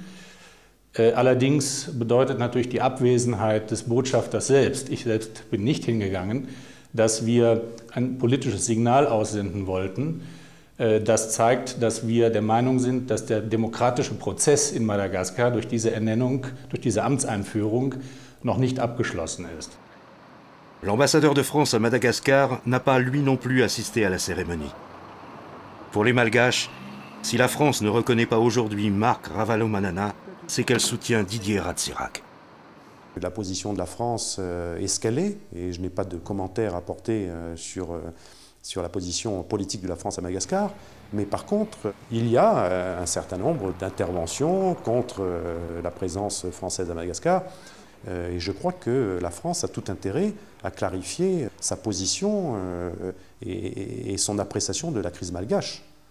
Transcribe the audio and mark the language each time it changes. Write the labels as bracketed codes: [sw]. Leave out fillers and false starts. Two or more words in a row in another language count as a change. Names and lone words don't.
[de] Allerdings bedeutet natürlich die Abwesenheit des Botschafters selbst, ich selbst bin nicht hingegangen, dass wir ein politisches Signal aussenden wollten, das zeigt, dass wir der Meinung sind, dass der demokratische Prozess in Madagaskar durch diese Ernennung, durch diese Amtseinführung noch nicht abgeschlossen ist. [fr] L'ambassadeur de France à Madagascar n'a pas lui non plus assisté à la cérémonie. Pour les Malgaches, si la France ne reconnaît pas aujourd'hui Marc Ravalomanana, c'est qu'elle soutient Didier Ratsirac. La position de la France est ce qu'elle est, et je n'ai pas de commentaires à porter sur la position politique de la France à Madagascar, mais par contre, il y a un certain nombre d'interventions contre la présence française à Madagascar, et je crois que la France a tout intérêt à clarifier sa position et son appréciation de la crise malgache.